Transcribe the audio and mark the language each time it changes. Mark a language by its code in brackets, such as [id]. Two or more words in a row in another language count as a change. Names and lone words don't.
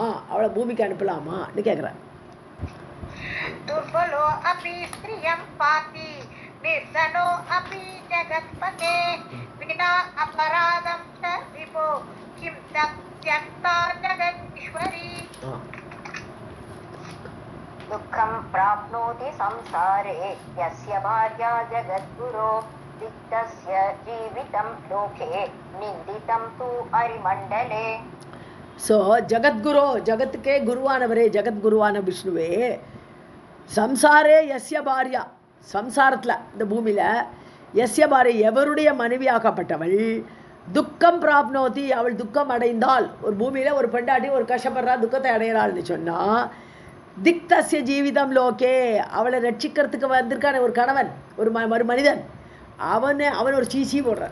[ta] அவளை பூமிக்கு அனுப்பலாமான்னு கேட்குறான். [sa] दुर्बलो अपि स्त्रियं पाति निर्धनो अपि जगत्पते विना अपराधं च विभो किं त्यक्ता जगदीश्वरी. दुःखं प्राप्नोति संसारे यस्य भार्या जगद्गुरो दिक्तस्य जीवितं लोके निन्दितं तु अरिमण्डले. [ta] ஸோ ஜகத்குரு, ஜகத்துக்கே குருவானவரே, ஜகத்குருவான விஷ்ணுவே, [sa] संसारे यस्य भार्या, [ta] சம்சாரத்தில் இந்த பூமியில் [sa] यस्य भार्या [ta] எவருடைய மனைவியாக்கப்பட்டவள் [sa] दुःखं प्राप्नोति [ta] அவள் துக்கம் அடைந்தால், ஒரு பூமியில் ஒரு பெண்டாட்டி ஒரு கஷ்டப்படுறா துக்கத்தை அடையிறாள்னு சொன்னால், [sa] धिक्तस्य जीवितं लोके [ta] அவளை ரட்சிக்கிறதுக்கு வந்திருக்கான ஒரு கணவன் ஒரு மனிதன், அவன் ஒரு சீசி போடுறான்.